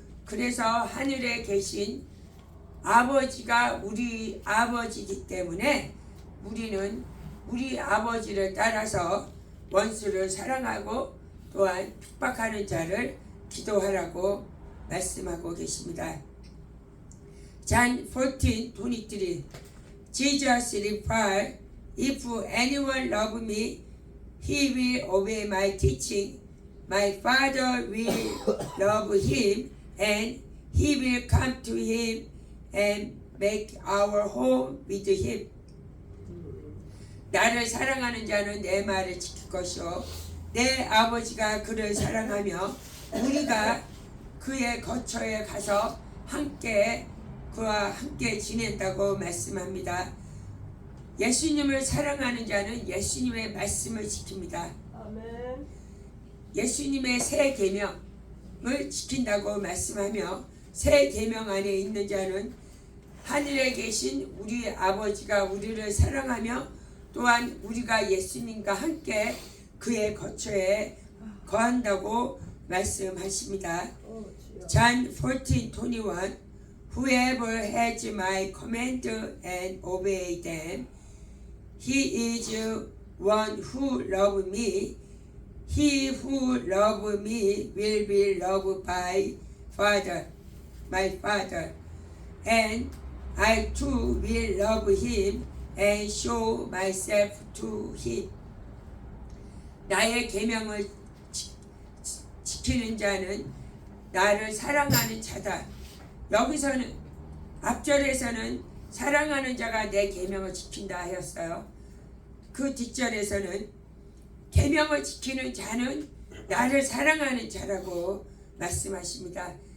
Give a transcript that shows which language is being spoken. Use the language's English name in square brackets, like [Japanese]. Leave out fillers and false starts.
[Korean] 그래서 하늘에 계신 아버지가 우리 아버지이기 때문에 우리는 우리 아버지를 따라서 원수를 사랑하고 또한 핍박하는 자를 기도하라고 말씀하고 계십니다. [English] John 14:23 Jesus replied, If anyone love me, he will obey my teaching. My Father will love him, and he will come to him and make our home with him. [Korean] 나를 사랑하는 자는 내 말을 지킬 것이요 내 아버지가 그를 사랑하며 우리가 그의 거처에 가서 그와 함께 지낸다고 말씀합니다. 예수님을 사랑하는 자는 예수님의 말씀을 지킵니다. 아멘. 예수님의 새 계명을 지킨다고 말씀하며 새 계명 안에 있는 자는 하늘에 계신 우리 아버지가 우리를 사랑하며 또한 우리가 예수님과 함께 그의 거처에 거한다고 말씀하십니다. [English] John 14:21 Whoever has my command and obey them, he is one who loves me. He who loves me will be loved by my Father, and I too will love him and show myself to him. [Korean] 나의 계명을 지키는 자는 나를 사랑하는 자다. 여기서는 앞절에서는 사랑하는 자가 내 계명을 지킨다 하였어요. 그 뒷절에서는 계명을 지키는 자는 나를 사랑하는 자라고 말씀하십니다.